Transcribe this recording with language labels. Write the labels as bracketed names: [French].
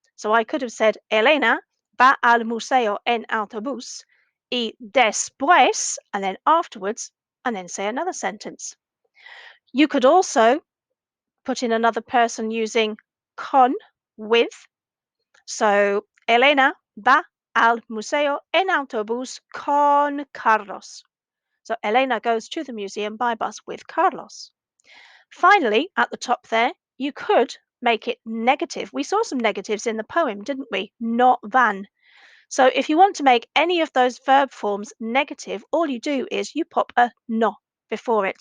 [English] So I could have said, [Spanish] Elena va al museo en autobús y después, [English] and then afterwards, and then say another sentence. You could also put in another person using con, with. [Spanish] So Elena va al museo en autobús con Carlos. [English] So Elena goes to the museum by bus with Carlos. Finally, at the top there, you could make it negative. We saw some negatives in the poem, didn't we? Not than. So if you want to make any of those verb forms negative, all you do is you pop a no before it.